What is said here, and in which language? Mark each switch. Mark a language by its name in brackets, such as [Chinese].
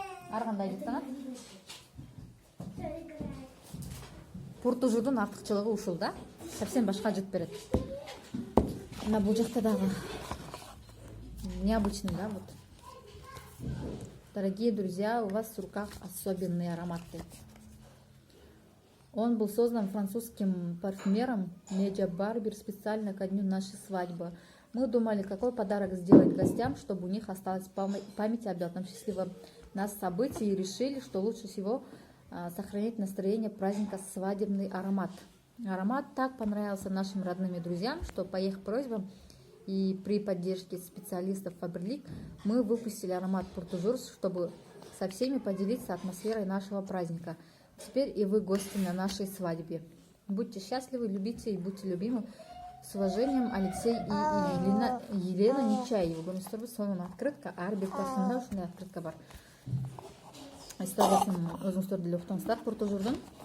[Kyrgyz] Ар кандай жыттанат. Пуртужурдун артыкчылыгы ушул да. Совсем башка жыт берет. Мына бул жакта дагы [Russian] необычный, да, вот. Дорогие друзья, у вас в руках особенный аромат. Он был создан французским парфюмером Медиа Барбер специально ко дню нашей свадьбы. Мы думали, какой подарок сделать гостям, чтобы у них осталась память об этом счастливом нас событии, и решили, что лучше всего сохранить настроение праздника свадебный аромат. Аромат так понравился нашим родным и друзьям, что по их просьбам и при поддержке специалистов Faberlic мы выпустили аромат Пуртужур, чтобы со всеми поделиться атмосферой нашего праздника. Теперь и вы гости на нашей свадьбе. Будьте счастливы, любите и будьте любимы. С уважением, Алексей и Елена Нечаева. [Kyrgyz] Гоместор сонун открытка, арбир парфюмда ушундай открытка бар. Историясын өзүңүздөр деле уктуңуздар Пуртужурдун.